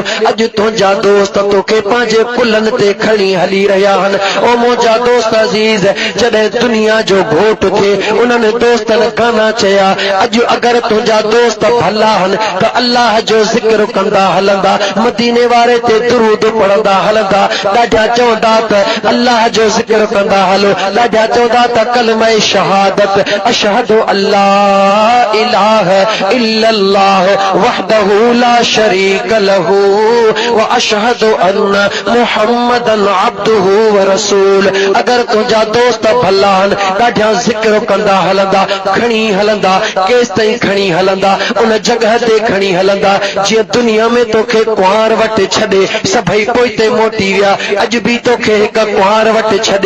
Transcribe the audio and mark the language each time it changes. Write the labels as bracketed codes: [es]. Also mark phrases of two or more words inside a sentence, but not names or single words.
[sd] अॼु तुंहिंजा दोस्त तोखे पंहिंजे कुलनि ते खणी हली रहिया आहिनि ओ मुंहिंजा दोस्त अज़ीज़ जॾहिं दुनिया जो घोट थिए उन्हनि दोस्तनि गाना चया अॼु अगरि तुंहिंजा दोस्त भला आहिनि त अल्लाह जो ज़िक्र कंदा हलंदा मदीने वारे ते दुरूद पढ़ंदा हलंदा ॾाढा चवंदा त अल्लाह जो ज़िक्र कंदा हलो ॾाढा चवंदा त कलमा शहादत [ar] أشهد أن لا إله إلا الله وحده لا شريك له و أشهد أن محمدا عبده و رسول [sd] अगर तुंहिंजा दोस्त भला आहिनि ॾाढा ज़िक्र कंदा हलंदा खणी हलंदा केसि ताईं खणी हलंदा उन जगह ते खणी हलंदा जीअं दुनिया में तोखे कुंवार वटि छॾे सभई पोइते मोटी विया अॼु भी तोखे हिकु कुंवार वटि छॾे